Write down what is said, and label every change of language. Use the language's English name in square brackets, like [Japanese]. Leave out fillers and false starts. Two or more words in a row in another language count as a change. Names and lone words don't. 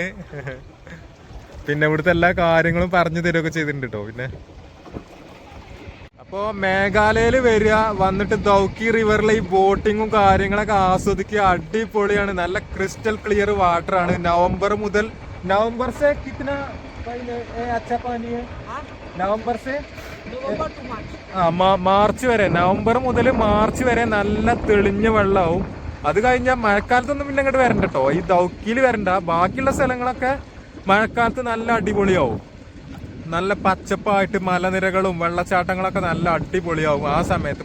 [Malayalam] പിന്നെ ഇവിടുത്തെ എല്ലാ കാര്യങ്ങളും പറഞ്ഞു തരുമൊക്കെ ചെയ്തിട്ടുണ്ട് കേട്ടോ. പിന്നെ അപ്പോൾ മേഘാലയയിൽ വരിക, വന്നിട്ട് ദൗക്കി റിവറിലെ ഈ ബോട്ടിങ്ങും കാര്യങ്ങളൊക്കെ ആസ്വദിക്കുക. അടിപൊളിയാണ്, നല്ല [English] crystal clear water [Malayalam] ആണ്. നവംബർ മുതൽ [Hindi] നവംബർ से कितना अच्छा पानी है? [Malayalam] നവംബർ से മാർച്ച് വരെ, നവംബർ മുതൽ മാർച്ച് വരെ നല്ല തെളിഞ്ഞ വെള്ളമാവും. അത് കഴിഞ്ഞാൽ മഴക്കാലത്തൊന്നും പിന്നെ ഇങ്ങോട്ട് വരണ്ട കേട്ടോ. ഈ ദൗക്കിയിൽ വരണ്ട, ബാക്കിയുള്ള സ്ഥലങ്ങളൊക്കെ മഴക്കാലത്ത് നല്ല അടിപൊളിയാവും. നല്ല പച്ചപ്പായിട്ട് മലനിരകളും വെള്ളച്ചാട്ടങ്ങളൊക്കെ നല്ല അടിപൊളിയാവും ആ സമയത്ത്.